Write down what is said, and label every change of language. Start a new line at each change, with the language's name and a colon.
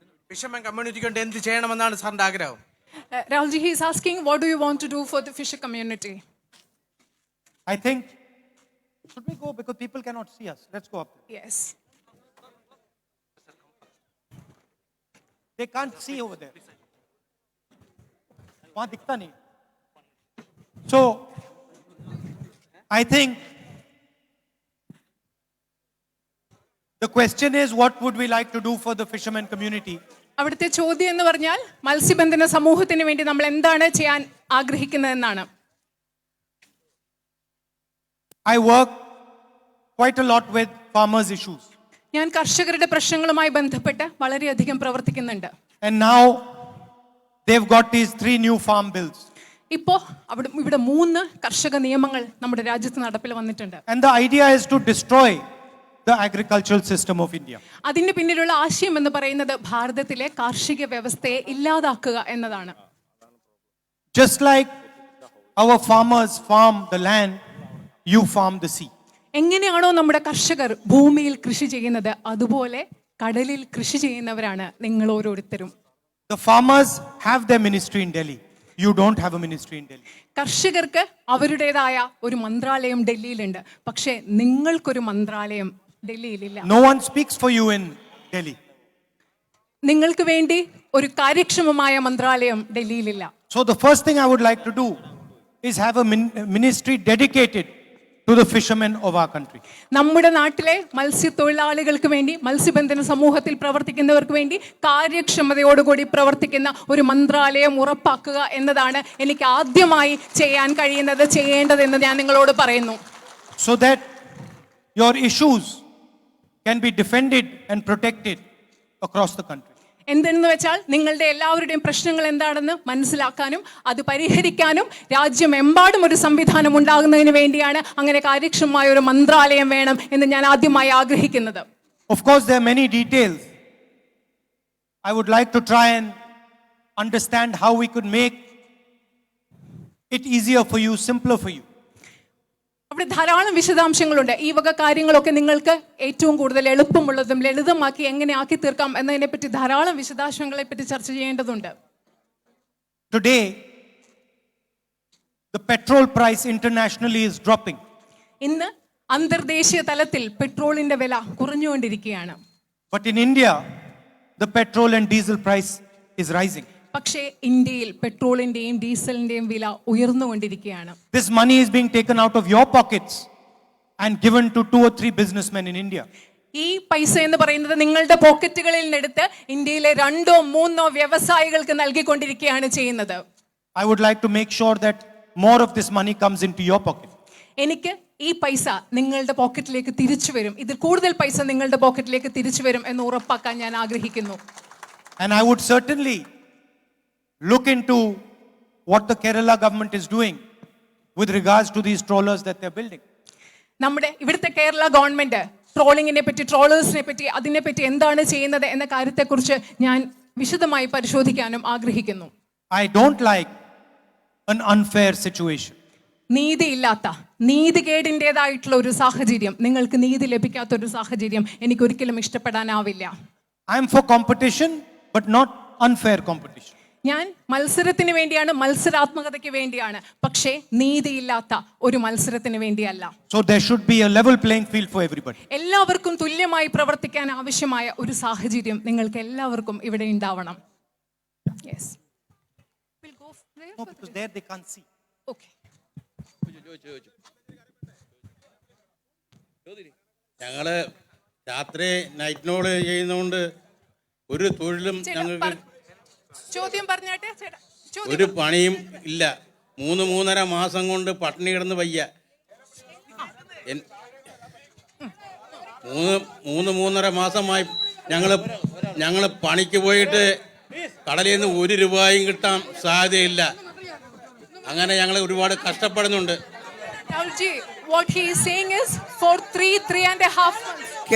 Malayalam: Fisherman കമ്മ്യൂണിറ്റിക്ക് വേണ്ടി എന്ത് ചെയ്യണമെന്നാണ് സാറിന്റെ ആഗ്രഹം?
English: Rahulji, he is asking, what do you want to do for the fisher community? I think, should we go, because people cannot see us? Let's go up there. Yes. They can't see over there.
Hindi: वहाँ दिखता नहीं.
English: So, I think the question is, what would we like to do for the fishermen community?
Malayalam: അവിടുത്തെ ചോദ്യം എന്ന് പറഞ്ഞാൽ മത്സ്യബന്ധന സമൂഹത്തിന് വേണ്ടി നമ്മൾ എന്താണ് ചെയ്യാൻ ആഗ്രഹിക്കുന്നതെന്നാണ്.
English: I work quite a lot with farmers' issues.
Malayalam: ഞാൻ കർഷകരുടെ പ്രശ്നങ്ങളുമായി ബന്ധപ്പെട്ട് വളരെയധികം പ്രവർത്തിക്കുന്നുണ്ട്.
English: And now they've got these 3 new farm bills.
Malayalam: ഇപ്പോൾ ഇവിടെ 3 കർഷക നിയമങ്ങൾ നമ്മുടെ രാജ്യത്ത് നടപ്പിൽ വന്നിട്ടുണ്ട്.
English: And the idea is to destroy the agricultural system of India.
Malayalam: അതിന്റെ പിന്നിലുള്ള ആശയം എന്ന് പറയുന്നത് ഭാരതത്തിലെ കാർഷിക വ്യവസ്ഥയെ ഇല്ലാതാക്കുക എന്നതാണ്.
English: Just like our farmers farm the land, you farm the sea.
Malayalam: എങ്ങനെയാണോ നമ്മുടെ കർഷകർ ഭൂമിയിൽ കൃഷി ചെയ്യുന്നത്, അതുപോലെ കടലിൽ കൃഷി ചെയ്യുന്നവരാണ് നിങ്ങൾ ഓരോരുത്തരും.
English: The farmers have their ministry in Delhi. You don't have a ministry in Delhi.
Malayalam: കർഷകർക്ക് അവരുടേതായ ഒരു മന്ത്രാലയം ഡൽഹിയിലുണ്ട്, പക്ഷേ നിങ്ങൾക്കൊരു മന്ത്രാലയം ഡൽഹിയിലില്ല.
English: No one speaks for you in Delhi.
Malayalam: നിങ്ങൾക്ക് വേണ്ടി ഒരു കാര്യക്ഷമമായ മന്ത്രാലയം ഡൽഹിയിലില്ല.
English: So the first thing I would like to do is have a ministry dedicated to the fishermen of our country.
Malayalam: നമ്മുടെ നാട്ടിലെ മത്സ്യത്തൊഴിലാളികൾക്ക് വേണ്ടി, മത്സ്യബന്ധന സമൂഹത്തിൽ പ്രവർത്തിക്കുന്നവർക്ക് വേണ്ടി കാര്യക്ഷമതയോടുകൂടി പ്രവർത്തിക്കുന്ന ഒരു മന്ത്രാലയം ഉറപ്പാക്കുക എന്നതാണ് എനിക്ക് ആദ്യമായി ചെയ്യാൻ കഴിയുന്നത്, ചെയ്യേണ്ടതെന്ന് ഞാൻ നിങ്ങളോട് പറയുന്നു.
English: So that your issues can be defended and protected across the country.
Malayalam: എന്തെന്ന് വെച്ചാൽ നിങ്ങളുടെ എല്ലാവരുടെയും പ്രശ്നങ്ങൾ എന്താണെന്ന് മനസ്സിലാക്കാനും അത് പരിഹരിക്കാനും രാജ്യമെമ്പാടും ഒരു സംവിധാനം ഉണ്ടാകുന്നതിന് വേണ്ടിയാണ് അങ്ങനെ കാര്യക്ഷമമായ ഒരു മന്ത്രാലയം വേണം എന്ന് ഞാൻ ആദ്യമായി ആഗ്രഹിക്കുന്നത്.
English: Of course, there are many details. I would like to try and understand how we could make it easier for you, simpler for you.
Malayalam: അവിടെ ധാരാളം വിശദാംശങ്ങളുണ്ട്. ഈ വക കാര്യങ്ങളൊക്കെ നിങ്ങൾക്ക് ഏറ്റവും കൂടുതൽ എളുപ്പമുള്ളതും ലളിതമാക്കി എങ്ങനെ ആക്കി തീർക്കാം എന്നതിനെ പറ്റി ധാരാളം വിശദാംശങ്ങളെ പറ്റി ചർച്ച ചെയ്യേണ്ടതുണ്ട്.
English: Today, the petrol price internationally is dropping.
Malayalam: ഇന്ന് അന്തർദേശീയ തലത്തിൽ പെട്രോളിന്റെ വില കുറഞ്ഞുകൊണ്ടിരിക്കുകയാണ്.
English: But in India, the petrol and diesel price is rising.
Malayalam: പക്ഷേ ഇന്ത്യയിൽ പെട്രോളിന്റെയും ഡീസലിന്റെയും വില ഉയർന്നുകൊണ്ടിരിക്കുകയാണ്.
English: This money is being taken out of your pockets and given to 2 or 3 businessmen in India.
Malayalam: ഈ പൈസ എന്ന് പറയുന്നത് നിങ്ങളുടെ പോക്കറ്റുകളിൽ നിന്നെടുത്ത് ഇന്ത്യയിലെ 2
English: or
Malayalam: 3 വ്യവസായികൾക്ക് നൽകിക്കൊണ്ടിരിക്കുകയാണ് ചെയ്യുന്നത്.
English: I would like to make sure that more of this money comes into your pocket.
Malayalam: എനിക്ക് ഈ പൈസ നിങ്ങളുടെ പോക്കറ്റിലേക്ക് തിരിച്ചു വരും, ഇതിൽ കൂടുതൽ പൈസ നിങ്ങളുടെ പോക്കറ്റിലേക്ക് തിരിച്ചു വരും എന്ന് ഉറപ്പാക്കാൻ ഞാൻ ആഗ്രഹിക്കുന്നു.
English: And I would certainly look into what the Kerala government is doing with regards to these trawlers that they're building.
Malayalam: നമ്മുടെ ഇവിടുത്തെ കേരള ഗവൺമെന്റ് ട്രോളിങ്ങിനെ പറ്റി, ട്രോളേഴ്സിനെ പറ്റി, അതിനെപ്പറ്റി എന്താണ് ചെയ്യുന്നത് എന്ന കാര്യത്തെക്കുറിച്ച് ഞാൻ വിശദമായി പരിശോധിക്കാനും ആഗ്രഹിക്കുന്നു.
English: I don't like an unfair situation.
Malayalam: നീതിയില്ലാത്ത, നീതികേടിൻ്റെതായിട്ടുള്ള ഒരു സാഹചര്യം, നിങ്ങൾക്ക് നീതി ലഭിക്കാത്ത ഒരു സാഹചര്യം എനിക്ക് ഒരിക്കലും ഇഷ്ടപ്പെടാനാവില്ല.
English: I am for competition, but not unfair competition.
Malayalam: ഞാൻ മത്സരത്തിന് വേണ്ടിയാണ്, മത്സരാത്മകതയ്ക്ക് വേണ്ടിയാണ്, പക്ഷേ നീതിയില്ലാത്ത ഒരു മത്സരത്തിന് വേണ്ടിയല്ല.
English: So there should be a level playing field for everybody.
Malayalam: എല്ലാവർക്കും തുല്യമായി പ്രവർത്തിക്കാൻ ആവശ്യമായ ഒരു സാഹചര്യം നിങ്ങൾക്ക് എല്ലാവർക്കും ഇവിടെ ഉണ്ടാവണം.
English: Yes. We'll go there. No, because there they can't see. Okay.
Malayalam: ഞങ്ങള് രാത്രി നൈറ്റ് നോട് ചെയ്യുന്നതുകൊണ്ട് ഒരു തൊഴിലും ഞങ്ങൾക്ക് ചോദ്യം പറഞ്ഞാട്ടെ ചേട്ടാ. ഒരു പണിയും ഇല്ല. 3-3.5 മാസം കൊണ്ട് പട്ടിണി കിടന്ന് വയ്യ. 3-3.5 മാസമായി ഞങ്ങള് പണിക്ക് പോയിട്ട് കടലിൽ നിന്ന് 1 രൂപയും കിട്ടാൻ സാധ്യതയില്ല. അങ്ങനെ ഞങ്ങൾ ഒരുപാട് കഷ്ടപ്പെടുന്നുണ്ട്.
English: Rahulji, what he is saying is for 3.5 months.